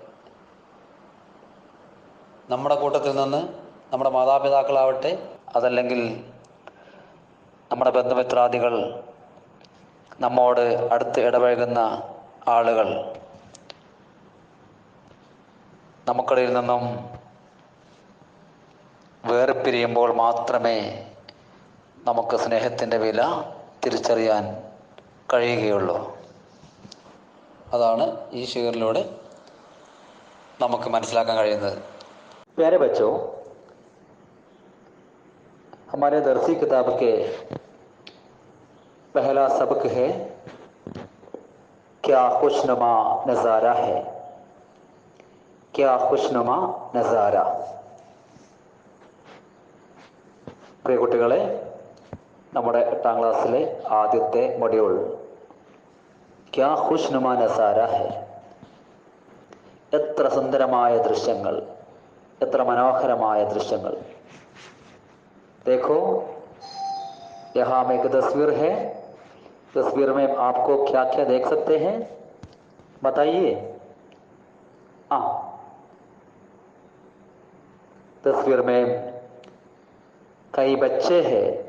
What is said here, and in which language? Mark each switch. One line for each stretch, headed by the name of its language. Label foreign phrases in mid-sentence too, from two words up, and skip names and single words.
Malayalam: നമ്മുടെ കൂട്ടത്തിൽ നിന്ന് നമ്മുടെ മാതാപിതാക്കളാവട്ടെ, അതല്ലെങ്കിൽ നമ്മുടെ ബന്ധുമിത്രാദികൾ, നമ്മോട് അടുത്ത് ഇടപഴകുന്ന ആളുകൾ, നമുക്കിടയിൽ നിന്നും വേർപിരിയുമ്പോൾ മാത്രമേ നമുക്ക് സ്നേഹത്തിൻ്റെ വില തിരിച്ചറിയാൻ കഴിയുകയുള്ളൂ. അതാണ് ഈ ഷെയറിലൂടെ നമുക്ക് മനസ്സിലാക്കാൻ കഴിയുന്നത്.
Hindi: प्यारे बच्चों, हमारे दरसी किताब के पहला सबक है क्या खुशनुमा नज़ारा है. क्या खुशनुमा नज़ारा.
Malayalam: പ്രിയ കുട്ടികളെ, നമ്മുടെ 8ാം ക്ലാസ്സിലെ ആദ്യത്തെ മൊഡ്യൂൾ
Hindi: क्या खुशनुमा नज़ारा है.
Malayalam: എത്ര സുന്ദരമായ ദൃശ്യങ്ങൾ, എത്ര മനോഹരമായ ദൃശ്യങ്ങൾ.
Hindi: देखो यहाँ में एक तस्वीर है. तस्वीर में आपको क्या क्या देख सकते हैं बताइए. तस्वीर में कई बच्चे हैं.